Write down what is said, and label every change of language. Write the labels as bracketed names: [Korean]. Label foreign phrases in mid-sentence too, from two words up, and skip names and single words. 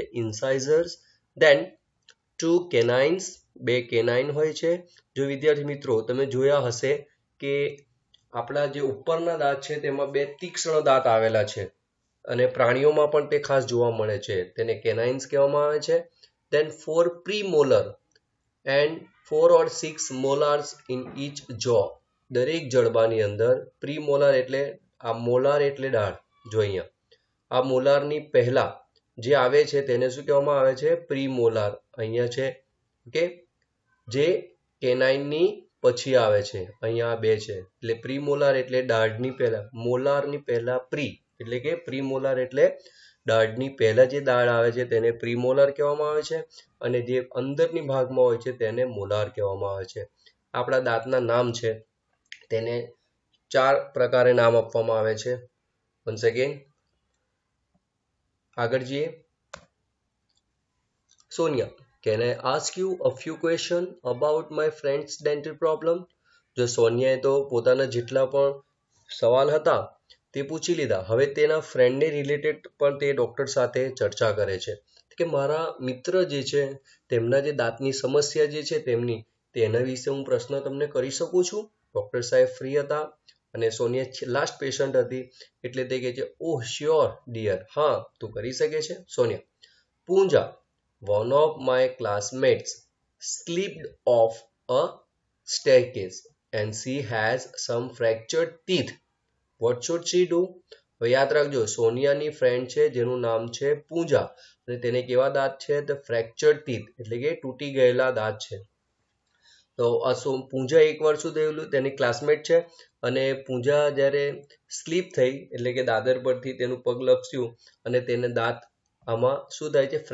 [English] incisors. then 2 canines. [Gujarati] 2 કેનાઇન હોય છે. જો વિદ્યાર્થી મિત્રો તમે જોયા હશે કે આપણા જે ઉપરના દાંત છે તેમાં 2 તીક્ષ્ણ દાંત આવેલા છે, અને પ્રાણીઓમાં પણ તે ખાસ જોવા મળે છે. તેને કેનાઇન્સ કહેવામાં આવે છે. [English] Then 4 premolar and 4 or 6 molars in each jaw. [Gujarati] દરેક જડબાની અંદર પ્રીમોલાર એટલે આ મોલાર એટલે દાઢ. જો અહીંયા આ મોલારની પહેલા જે આવે છે તેને શું કહેવામાં આવે છે? પ્રીમોલાર. અહીંયા છે, ઓકે, જે કેનાઇનની પછી આવે છે, અહીંયા બે છે, એટલે પ્રીમોલાર એટલે દાઢની પહેલા, મોલારની પહેલા પ્રી, એટલે કે પ્રીમોલાર એટલે દાઢની પહેલા જે દાઢ આવે છે તેને પ્રીમોલાર કહેવામાં આવે છે, અને જે અંદરની ભાગમાં હોય છે તેને મોલાર કહેવામાં આવે છે. આપણા દાંતના નામ છે તેને 4 પ્રકારે નામ આપવામાં આવે છે. [English] once again [Gujarati] આગળ જઈએ. સોનિયા, [English] can I ask you a few questions about my friend's dental problem? [Gujarati] જો સોનિયાએ તો પોતાના જેટલા પણ સવાલ હતા તે પૂછી લીધા. હવે તેના ફ્રેન્ડને રિલેટેડ પણ તે ડૉક્ટર સાથે ચર્ચા કરે છે કે મારા મિત્ર જે છે તેમના જે દાંતની સમસ્યા જે છે તેમની, તેના વિશે હું પ્રશ્ન તમને કરી શકું છું? ડૉક્ટર સાહેબ ફ્રી હતા અને સોનિયા લાસ્ટ પેશન્ટ હતી એટલે તે કહે છે, [English] oh sure dear, [Gujarati] હા તું કરી શકે છે. સોનિયા, પૂંજા, [English] one of my classmates slipped off a staircase and she has some fractured teeth. What should she do? [Gujarati] હવે યાદ રાખજો, સોનિયાની ફ્રેન્ડ છે જેનું નામ છે પૂંજા અને તેને કેવા દાંત છે? તો [English] fractured teeth, [Gujarati] એટલે કે તૂટી ગયેલા દાંત છે. તો આ પૂંજા એકવાર શું થયેલું, તેની ક્લાસમેટ છે અને પૂંજા જ્યારે સ્લીપ થઈ એટલે કે દાદર પરથી તેનું પગ લપસ્યું અને તેને દાંત આમાં શું થાય છે?